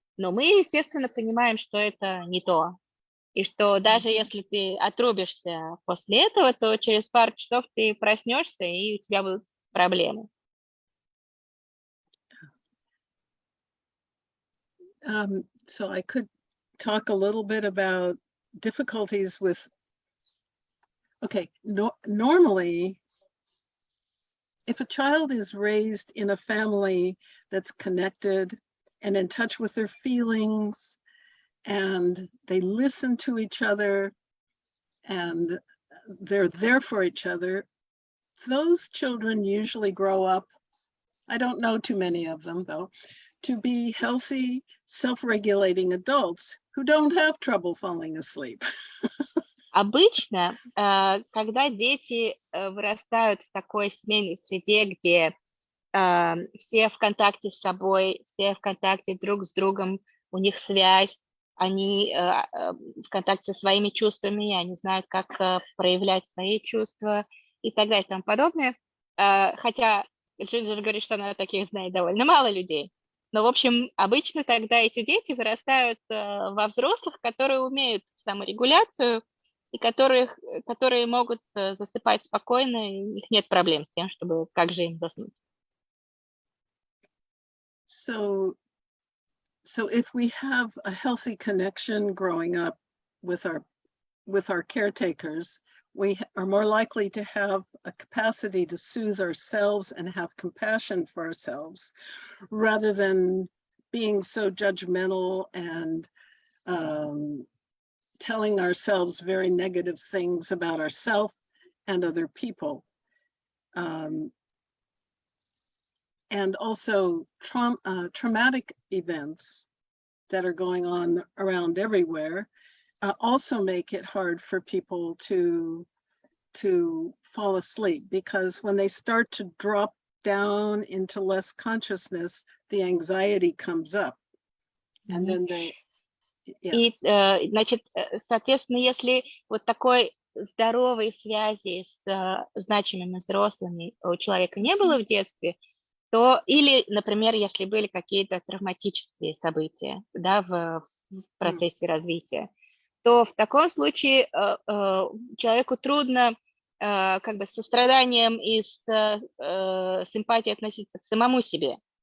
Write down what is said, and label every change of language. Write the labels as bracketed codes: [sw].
[ru] Но мы, естественно, понимаем, что это не то. И что даже если ты отрубишься после этого, то через пару часов ты проснешься, и у тебя будут проблемы. [en] So I could talk a little bit about difficulties with, normally, if a child is raised in a family that's connected and in touch with their feelings, and they listen to each other, and they're there for each other, those children usually grow up, I don't know too many of them though, to be healthy, self-regulating adults who don't have trouble falling asleep. [ru] Обычно, когда дети вырастают в такой семейной среде, где все в контакте с собой, все в контакте друг с другом, у них связь, они в контакте со своими чувствами, они знают, как проявлять свои чувства и так далее и тому подобное. Хотя Джинджер говорит, что она таких знает довольно мало людей. Но, в общем, обычно тогда эти дети вырастают во взрослых, которые умеют саморегуляцию и которые могут засыпать спокойно, и у них нет проблем с тем, чтобы как же им заснуть. [en] So if we have a healthy connection growing up with our caretakers, we are more likely to have a capacity to soothe ourselves and have compassion for ourselves, rather than being so judgmental and telling ourselves very negative things about ourselves and other people. And also traumatic events that are going on around everywhere also make it hard for people to fall asleep, because when they start to drop down into less consciousness, the anxiety comes up. And then they... Yeah. [ru] И, значит, соответственно, если вот такой здоровой связи с значимыми взрослыми у человека не было в детстве, то или, например, если были какие-то травматические события, да, в процессе развития, то в таком случае человеку трудно как бы с состраданием и с симпатией относиться к самому себе.